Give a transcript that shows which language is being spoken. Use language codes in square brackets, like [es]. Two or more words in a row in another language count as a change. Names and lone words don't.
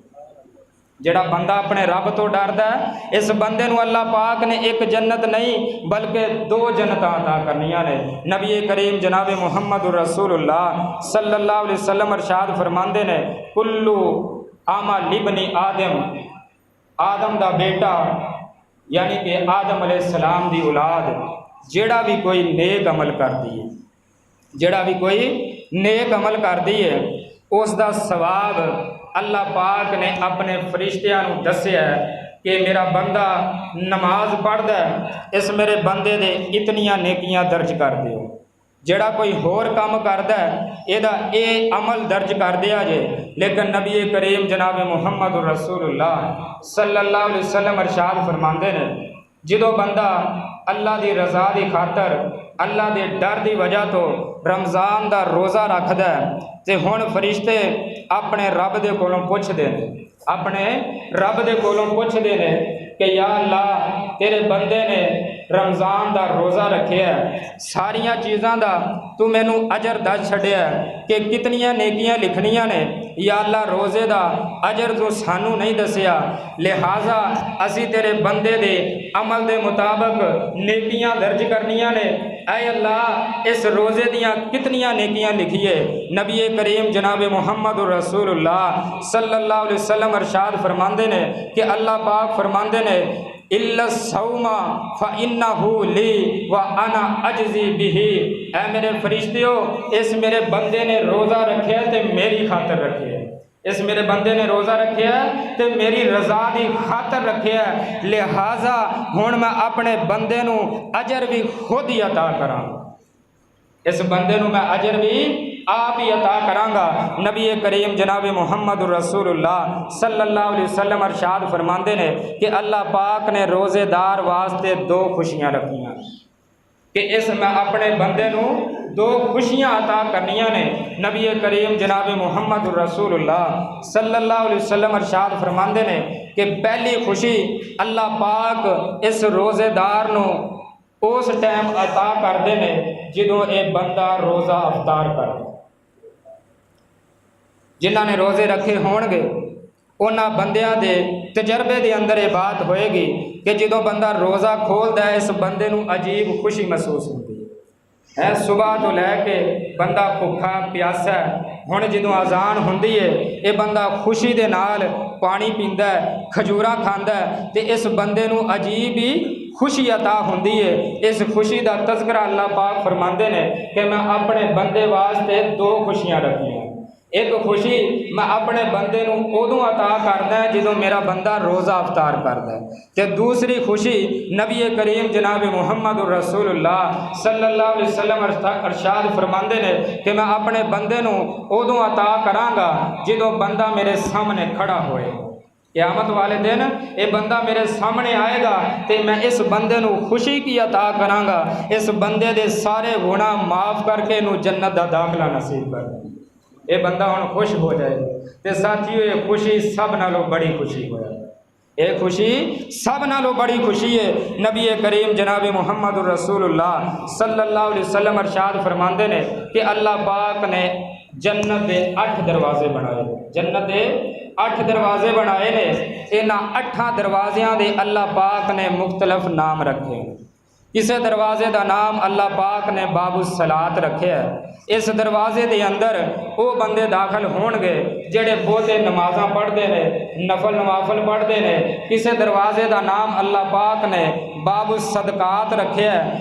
[pa] جڑا بندہ اپنے رب تو ڈردا ہے اس بندے نو اللہ پاک نے ایک جنت نہیں بلکہ 2 جنتاں عطا کرنیاں نے نبی کریم جناب محمد رسول اللہ [ar] صلی اللہ علیہ وسلم [pa] ارشاد فرماندے نے [ar] کلو عمل ابن [pa] آدم دا بیٹا یعنی کہ آدم [ar] علیہ السلام [pa] دی اولاد جیڑا بھی کوئی نیک عمل کر دیئے جیڑا بھی کوئی نیک عمل کر دیئے اس دا ثواب اللہ پاک نے اپنے فرشتیاں نو دسیا ہے کہ میرا بندہ نماز پڑھدا ہے اس میرے بندے دے اتنیاں نیکیاں درج کر دیو جڑا کوئی ہور کام کردا ہے اے عمل درج کر دیا جے لیکن نبی کریم جناب محمد رسول اللہ [ar] صلی اللہ علیہ وسلم [pa] ارشاد فرماندے نے جدو بندہ اللہ دی رضا دی خاطر اللہ دے ڈر دی وجہ تو رمضان دا روزہ رکھدا ہے تے ہن فرشتے اپنے رب دے کولوں پوچھ دے نے اپنے رب دے کولوں پوچھ دے نے کہ یا اللہ تیرے بندے نے رمضان دا روزہ رکھیا ہے ساریاں چیزاں دا تو مینوں اجر دس چھڈیا ہے کہ کتنیاں نیکیاں لکھنیاں نے یا اللہ روزے دا اجر تو سانو نہیں دسیا لہٰذا اسی تیرے بندے دے عمل دے مطابق نیکیاں درج کرنیاں نے اے اللہ اس روزے دیاں کتنیاں نیکیاں لکھیے نبی کریم جناب محمد رسول اللہ [ar] صلی اللہ علیہ وسلم [pa] ارشاد فرماندے نے کہ اللہ پاک فرماندے نے [ar] الا الصوم فانه لی وانا اجزی به [pa] اے میرے فرشتیو اس میرے بندے نے روزہ رکھیا تے میری خاطر رکھیا اس میرے بندے نے روزہ رکھیا تے میری رضا دی خاطر رکھیا لہٰذا ہن میں اپنے بندے نو اجر بھی خود ہی عطا کراں اس بندے نو میں اجر بھی آپ ہی عطا کراں گا نبی کریم جناب محمد رسول اللہ [ar] صلی اللہ علیہ وسلم [pa] ارشاد فرماندے نے کہ اللہ پاک نے روزے دار واسطے 2 خوشیاں رکھیاں کہ اس میں اپنے بندے نو 2 خوشیاں عطا کرنیاں نے نبی کریم جناب محمد رسول اللہ [ar] صلی اللہ علیہ وسلم [pa] ارشاد فرماندے نے کہ پہلی خوشی اللہ پاک اس روزے دار نو اس ٹائم عطا کردے نے جدوں اے بندہ روزہ افطار کرے جنہاں نے روزے رکھے ہون گے انہاں بندیاں دے تجربے دے اندر یہ بات ہوئے گی کہ جدوں بندہ روزہ کھولدا ہے اس بندے نو عجیب خوشی محسوس ہوتی ہے صبح تو لے کے بندہ بھکھا پیاسا ہے ہن جدوں اذان ہوندی ہے یہ بندہ خوشی دے نال پانی پیندا ہے کھجوراں کھاندا ہے تے اس بندے نو عجیب ہی خوشی عطا ہوندی ہے اس خوشی دا تذکرہ اللہ پاک فرماندے نے کہ میں اپنے بندے واسطے 2 خوشیاں رکھیاں ایک خوشی میں اپنے بندے نو ادوں عطا کردا ہے جدوں میرا بندہ روزہ افطار کردا ہے، تے دوسری خوشی نبی کریم جناب محمد رسول اللہ [ar] صلی اللہ علیہ وسلم [pa] ارشاد فرماندے نے کہ میں اپنے بندے نو ادوں عطا کراں گا جدوں بندہ میرے سامنے کھڑا ہوئے۔ قیامت والے دن یہ بندہ میرے سامنے آئے گا تے میں اس بندے نو خوشی کی عطا کراں گا، اس بندے دے سارے گناہ معاف کر کے نو جنت دا داخلہ نصیب کر دے۔ یہ بندہ ہن خوش ہو جائے تے ساتھیو یہ خوشی سب نالوں بڑی خوشی ہویا، یہ خوشی سب نالوں بڑی خوشی ہے۔ نبی کریم جناب محمد رسول اللہ [ar] صلی اللہ علیہ وسلم [pa] ارشاد فرماندے نے کہ اللہ پاک نے جنت دے 8 دروازے بنائے، جنت دے 8 دروازے بنائے نے، انہاں 8 دروازیاں دے اللہ پاک نے مختلف نام رکھے۔ کسے دروازے دا نام اللہ پاک نے باب الصلاۃ رکھے ہے۔ اس دروازے دے اندر وہ بندے داخل ہون گے جڑے بہتے نمازاں پڑھتے ہیں، نفل نوافل پڑھتے ہیں۔ کسے دروازے دا نام اللہ پاک نے باب الصدقات رکھے ہے۔